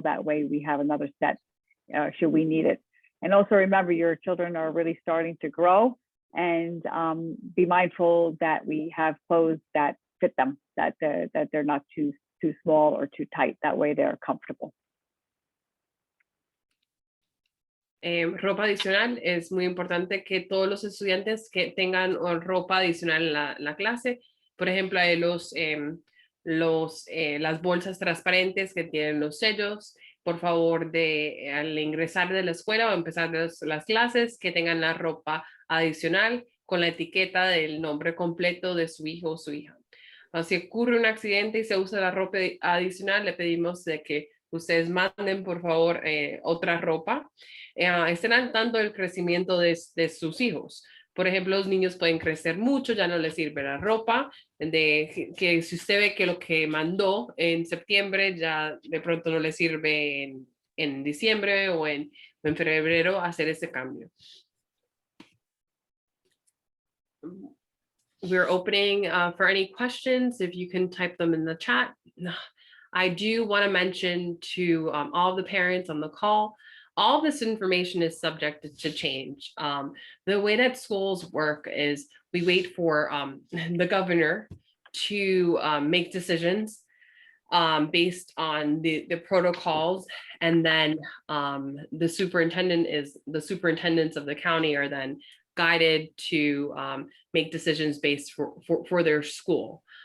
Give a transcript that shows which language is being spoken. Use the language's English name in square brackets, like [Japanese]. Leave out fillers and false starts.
[English] That way we have another set should we need it. And also remember, your children are really starting to grow, and be mindful that we have clothes that fit them, that they're not too small or too tight. That way they're comfortable. [Spanish] Ropa adicional, es muy importante que todos los estudiantes que tengan ropa adicional en la clase. Por ejemplo, hay las bolsas transparentes que tienen los sellos. Por favor, al ingresar de la escuela o empezar las clases, que tengan la ropa adicional con la etiqueta del nombre completo de su hijo o su hija. Si ocurre un accidente y se usa la ropa adicional, le pedimos de que ustedes manden, por favor, otra ropa. Estén al tanto del crecimiento de sus hijos. Por ejemplo, los niños pueden crecer mucho, ya no les sirve la ropa, que si usted ve que lo que mandó en septiembre ya de pronto no le sirve en diciembre o en febrero, hacer ese cambio. [English] We're opening for any questions, if you can type them in the chat. I do want to mention to all the parents on the call, all this information is subject to change. The way that schools work is we wait for the governor to make decisions based on the protocols, and then the superintendents of the county are then guided to make decisions based for their school.